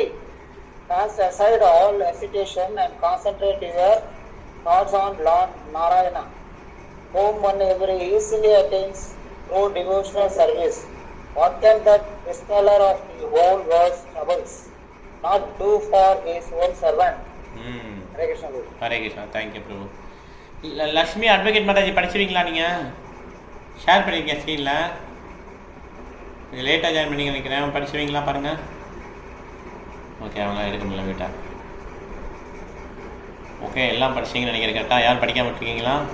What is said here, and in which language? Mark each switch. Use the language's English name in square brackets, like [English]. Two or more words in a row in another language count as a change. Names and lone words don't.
[English] Cast aside all hesitation and concentrate your thoughts on Lord Narayana, whom one ever easily attains through devotional service. What can that dispeller of the whole world's troubles not do for his own servant? Hare Krishna. [Tamil] ஹரே கிருஷ்ணா. தேங்க்யூ பிரபு. லக்ஷ்மி அட்வொகேட் மாதாஜி படிச்சிருவீங்களா? நீங்கள் ஷேர் பண்ணியிருக்கேன் ஸ்க்ரீனில். நீங்கள் [English] late join [Tamil] பண்ணி நினைக்கிறேன். படிச்சிருவீங்களா பாருங்கள். ஓகே, அவங்க எடுக்க முடியல வீட்டா. ஓகே, எல்லாம் படிச்சிங்கன்னு நினைக்கிறேன். கரெக்டாக யாரும் படிக்காமல் இருக்கீங்களா?